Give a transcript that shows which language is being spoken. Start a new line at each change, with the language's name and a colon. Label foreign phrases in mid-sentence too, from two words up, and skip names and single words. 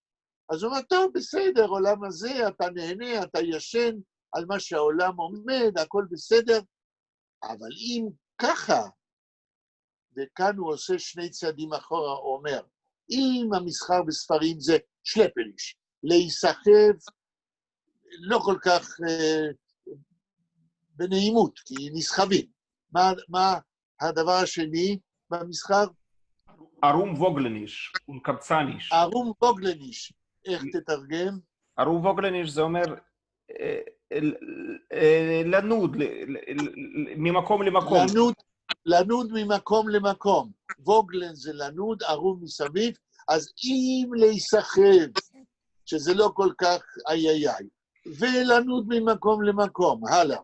Hebrew: אז הוא אומר, טוב, בסדר, עולם הזה, אתה נהנה, אתה ישן על מה שהעולם עומד, הכל בסדר, אבל אם ככה, וכאן הוא עושה שני צעדים אחורה, הוא אומר, אם המסחר בספרים זה שלפניש, להיסחב לא כל כך בנעימות, כי נסחבים. מה הדבר השני במסחר?
Yiddish: ארום ווגלניש, ונקבצניש. ארום ווגלניש,
Hebrew: איך תתרגם?
Yiddish: ארום ווגלניש
Hebrew: זה אומר לנוד, ממקום למקום. לנוד ממקום למקום. ווגלן זה לנוד, ארום מסביב, אז אם להיסחב, שזה לא כל כך איי, ולנוד ממקום למקום, הלאה.